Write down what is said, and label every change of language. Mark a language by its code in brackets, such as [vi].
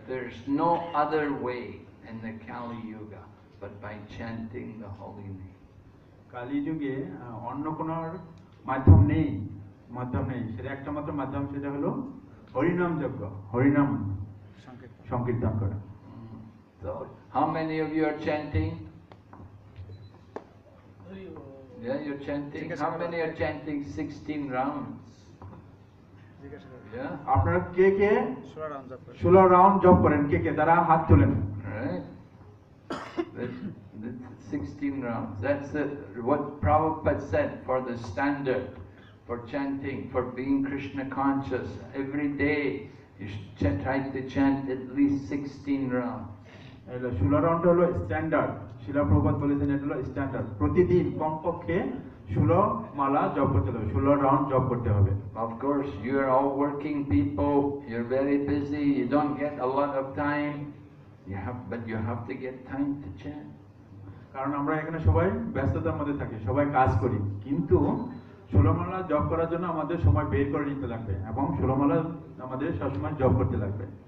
[en] There's no other way in the Kali Yuga but by chanting the holy name. [bn] Kali যুগে অন্য কোন মাধ্যম নেই, সেটা একটা মাত্র মাধ্যম, সেটা হলো হরিনাম যজ্ঞ, হরিনাম সংকীর্তন করা। [en] So, how many of you are chanting? Yeah, you're chanting. How many are chanting 16 rounds? Yeah. [bn] আপনারা কে কে 16 রাউন্ড জপ করেন? কে কে তারা হাত তোলেন? [en] Right. That's 16 rounds. That's what Prabhupada said for the standard for chanting, for being Krishna conscious. Every day you should try to chant at least 16 rounds. [bn] 16 round হলো standard. শিলা প্রভুপাদ বলেছেন এটা হলো স্ট্যান্ডার্ড। প্রতিদিন কমপক্ষে 16 মালা জপ করতে হবে, 16 রাউন্ড জপ করতে হবে। [en] Of course, you are all working people. You're very busy. You don't get a lot of time. But you have to get time to chant. [bn] কারণ আমরা এখানে সবাই ব্যস্ততার মধ্যে থাকি, সবাই কাজ করি, কিন্তু 16 মালা জপ করার জন্য আমাদের সময় বের করে নিতে লাগবে এবং 16 মালা আমাদের সবসময় জপ করতে লাগবে।